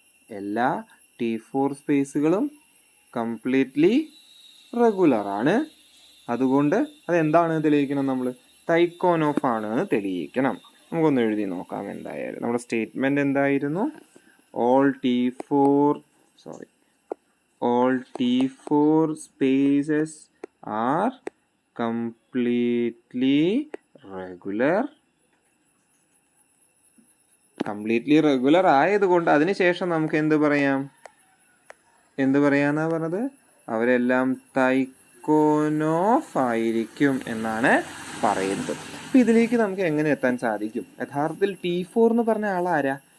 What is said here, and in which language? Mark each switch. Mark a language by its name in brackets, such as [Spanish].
[Malayalam] എല്ലാ T4 സ്പേസുകളും completely regular ആണ്, അതുകൊണ്ട് അതെന്താണ് തെളിയിക്കണം? നമ്മൾ തൈക്കോനോഫ് ആണ് എന്ന് തെളിയിക്കണം. നമുക്കൊന്ന് എഴുതി നോക്കാം. എന്തായാലും നമ്മുടെ സ്റ്റേറ്റ്മെൻറ്റ് എന്തായിരുന്നു? All T4 [English] all T4 spaces are completely regular. [Malayalam] Completely regular ആയതുകൊണ്ട് അതിനുശേഷം നമുക്ക് എന്ത് പറയാന്നാ പറഞ്ഞത്? അവരെല്ലാം തൈക്കോനോഫ് ആയിരിക്കും എന്നാണ് പറയുന്നത്. അപ്പം ഇതിലേക്ക് നമുക്ക് എങ്ങനെ എത്താൻ സാധിക്കും? യഥാർത്ഥത്തിൽ T4 എന്ന് പറഞ്ഞ ആളാരാ?